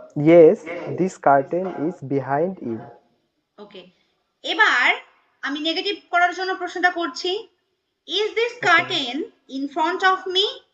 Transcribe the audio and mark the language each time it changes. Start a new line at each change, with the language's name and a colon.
English: Yes, this curtain is behind you.
Bangla: ওকে, এবার আমি negative করার জন্য প্রশ্নটা করছি।
English: Is this curtain in front of me?